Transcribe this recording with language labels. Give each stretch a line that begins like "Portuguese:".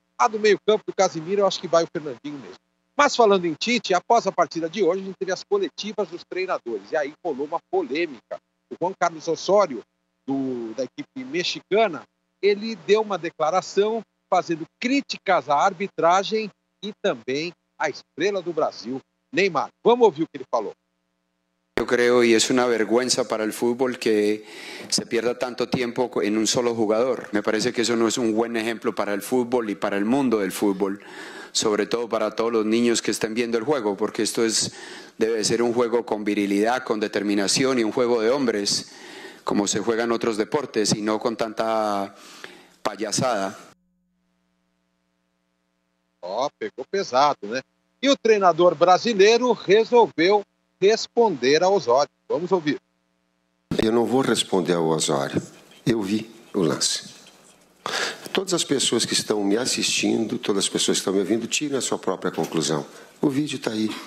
Portuguese: A do meio-campo do Casemiro, eu acho que vai o Fernandinho mesmo. Mas falando em Tite, após a partida de hoje, a gente teve as coletivas dos treinadores. E aí rolou uma polêmica. O Juan Carlos Osorio, da equipe mexicana, ele deu uma declaração fazendo críticas à arbitragem e também à estrela do Brasil, Neymar. Vamos ouvir o que ele falou.
Spanish: Yo creo y es una vergüenza para el fútbol que se pierda tanto tiempo en un solo jugador. Me parece que eso no es un buen ejemplo para el fútbol y para el mundo del fútbol, sobre todo para todos los niños que estén viendo el juego, porque esto debe ser un juego con virilidad, con determinación y un juego de hombres, como se juega en otros deportes y no con tanta payasada.
Portuguese: Pegou pesado, né? E o treinador brasileiro resolveu responder ao Osorio. Vamos ouvir. Eu não vou responder ao Osorio. Eu vi o lance. Todas as pessoas que estão me assistindo, todas as pessoas que estão me ouvindo, tirem a sua própria conclusão. O vídeo está aí.